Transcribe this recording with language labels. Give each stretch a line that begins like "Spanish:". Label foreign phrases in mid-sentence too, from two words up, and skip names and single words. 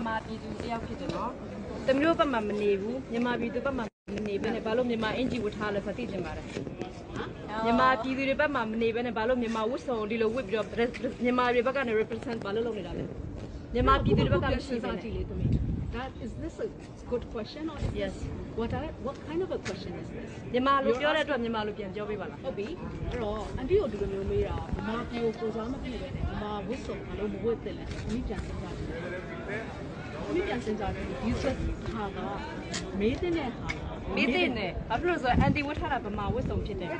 Burmese: မြန်မာပြည်သူတယောက်ဖြစ်တယ်နော်တမျိုးဘက်မှာမနေဘူးမြန်မာပြည်သူဘက်မှာမနေဘဲနဲ့ဘာလို့မြန်မာအင်ဂျီဝတ်ထားလဲဆိုသိချင်ပါတယ်မြန်မာပြည်သူတွေဘက်မှာမနေဘဲနဲ့ဘာလို့မြန်မာဝတ်စုံဒီလိုဝတ်ပြီးတော့မြန်မာတွေဘက်ကနေ represent ဘာလို့လုပ်နေတာလဲမြန်မာပြည်သူတွေဘက်ကမရှိဘူးကြည့်လေသမီး
English: That is this a good question or is yes what kind of a question is this
Burmese: မြန်မာလိုပြောတဲ့အတွက်မြန်မာလိုပြန်ပြောပေးပါလား ဟုတ်ပြီအဲ့တော့အန်တီကိုဒီလိုမျိုးမေးတာမြန်မာပြည်ကိုကိုစားမဖြစ်ပဲနဲ့မြန်မာဝတ်စုံဘာလို့မဝတ်သင့်လဲအမိပြန်စဉ်းစားကြည့်အမိပြန်စဉ်းစားကြည့်ဒီချက်ဟာကမေးတဲ့ဟာ မေးတဲ့နဲ့ဘာဖြစ်လို့ဆိုတော့အန်တီဝတ်ထားတာဗမာဝတ်စုံဖြစ်တယ်